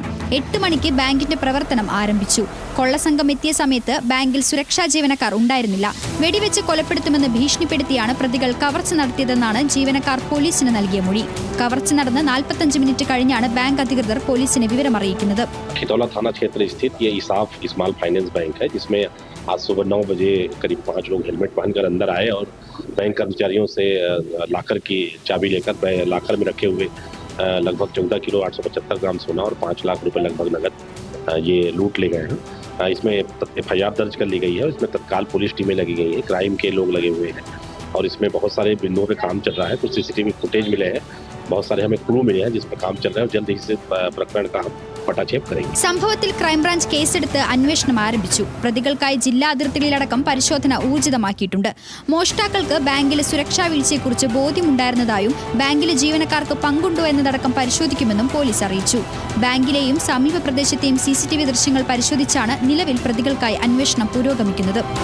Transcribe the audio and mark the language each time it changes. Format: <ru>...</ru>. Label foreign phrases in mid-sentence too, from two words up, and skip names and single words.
<ml>8 മണിക്ക് ബാങ്കിന്റെ പ്രവർത്തനം ആരംഭിച്ചു. കൊള്ളസംഘം എത്തിയ സമയത്ത് ബാങ്കിൽ സുരക്ഷാ ജീവനക്കാർ ഉണ്ടായിരുന്നില്ല. വെടിവെച്ച് കൊലപ്പെടുത്തുമെന്ന് ഭീഷണിപ്പെടുത്തിയാണ് പ്രതികൾ കവർച്ച നടത്തിയതെന്നാണ് ജീവനക്കാർ പോലീസിന് നൽകിയ മൊഴി. കവർച്ച നടന്ന് 45 മിനിറ്റ് കഴിഞ്ഞാണ് ബാങ്ക് അധികൃതർ പോലീസിനെ വിവരമറിയിക്കുന്നത്.</ml> <hi>आज सुबह 9 बजे करीब 5 लोग हेलमेट पहनकर अंदर आए और बैंक कर्मचारियों से लाकर की चाबी लेकर लाकर में रखे हुए लगभग 14 किलो 875 ग्राम सोना और 5 लाख रुपए लगभग नगद ये लूट ले गए हैं. इसमें FIR दर्ज कर ली गई है. इसमें तत्काल पुलिस टीमें लगी गई हैं, क्राइम के लोग लगे हुए हैं और इसमें बहुत सारे बिंदुओं पे काम चल रहा है. कुछ CCTV फुटेज मिले हैं, बहुत सारे हमें क्लू मिले हैं जिस पर काम चल रहा है और जल्द ही से प्रकरण का हम पटाक्षेप करेंगे.</hi> <ml>സംഭവത്തിൽ ക്രൈംബ്രാഞ്ച് കേസെടുത്ത് അന്വേഷണം ആരംഭിച്ചു. പ്രതികൾക്കായി ജില്ലാ അതിർത്തികളിലടക്കം പരിശോധന ഊർജിതമാക്കിയിട്ടുണ്ട്. മോഷ്ടാക്കൾക്ക് ബാങ്കിലെ സുരക്ഷാ വീഴ്ചയെക്കുറിച്ച് ബോധ്യമുണ്ടായിരുന്നതായും ബാങ്കിലെ ജീവനക്കാർക്ക് പങ്കുണ്ടോ എന്നതടക്കം പരിശോധിക്കുമെന്നും പോലീസ് അറിയിച്ചു. ബാങ്കിലെയും സമീപ പ്രദേശത്തെയും CCTV ദൃശ്യങ്ങൾ പരിശോധിച്ചാണ് നിലവിൽ പ്രതികൾക്കായി അന്വേഷണം പുരോഗമിക്കുന്നത്.</ml>